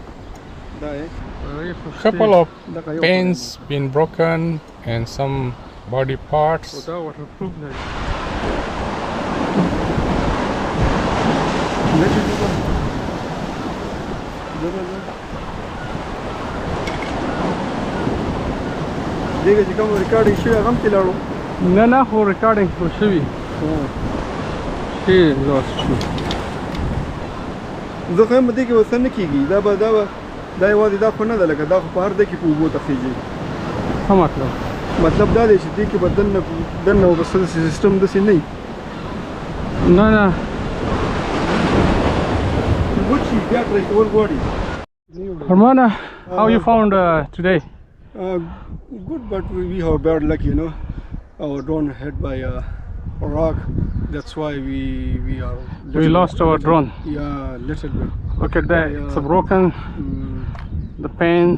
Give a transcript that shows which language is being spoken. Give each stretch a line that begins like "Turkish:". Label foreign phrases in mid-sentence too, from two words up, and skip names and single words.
English: Couple of panes been broken and some body parts.
Pashto: دیگه چې کوم ریکارډینګ شوی هغه هم ترې لاړو نه خو ریکارډینګ خو شوي شي لاس شو زه خو یم دې کې اوس نه کېږي دا یوازې دا خو نه ده لکه دا خو په هر ځای کې په اوبو ته خېږي څه مطلب دا دی چې دې کې به دننه به څه سیسټم داسې نه وي نه وچي بیا ترې کول غواړي
English: Hermana, how you found today? Good, but we have bad luck, you know. Our drone hit by a rock. That's why we lost our drone. Yeah, little bit. Look at that. It's broken. The paint.